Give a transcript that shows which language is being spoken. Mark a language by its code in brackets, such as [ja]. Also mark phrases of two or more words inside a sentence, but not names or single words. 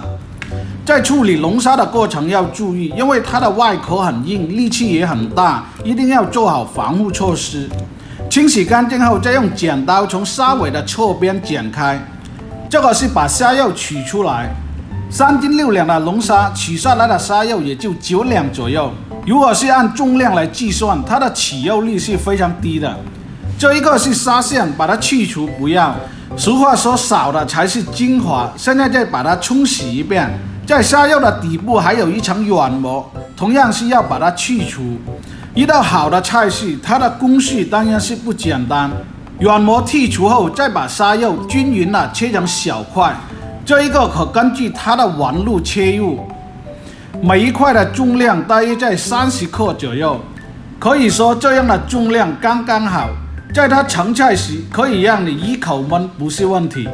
[zh] 在處理龍蝦的過程要注意，因為它的外殼很硬，力氣也很大，一定要做好防護措施。清洗乾淨後，再用剪刀從沙尾的側邊剪開。這個是把蝦肉取出來。3斤6兩的龍蝦取下來的蝦肉也就9兩左右。如果是按重量來計算，它的起肉率是非常低的。這一個是蝦線，把它去除不要。俗話說少的才是精華。現在再把它沖洗一遍。在蝦肉的底部還有一層軟膜，同樣是要把它去除。一道好的菜式，它的工序當然是不簡單。軟膜剔除後，再把蝦肉均勻地切成小塊。這一個可根據它的紋路切入，每一塊的重量大約在30克左右，可以說這樣的重量剛剛好，在它成菜時可以讓你一口悶不是問題。